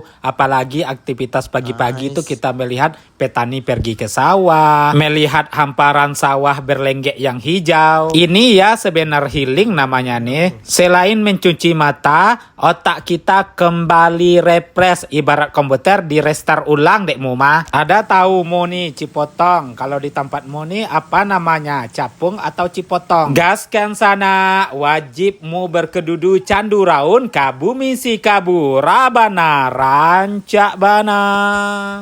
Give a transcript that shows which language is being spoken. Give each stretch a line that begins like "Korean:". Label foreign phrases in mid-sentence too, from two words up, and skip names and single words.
Indonesian: Apalagi aktivitas pagi-pagi itu kita melihat petani pergi ke sawah, melihat hamparan sawah berlenggek yang hijau. Ini ya sebenarnya healing namanya nih. Selain mencuci mata, otak kita kembali refresh ibarat komputer di restart ulang
Minangkabau: dekmu mah.
Indonesian: Ada tahu mu nih cipotong? Kalau di tempatmu nih apa namanya? Capung atau cipotong?
Minangkabau: Gaskan sana, wajibmu berkedudu candu raun ka Bumi Sikabu, rabana rancak bana.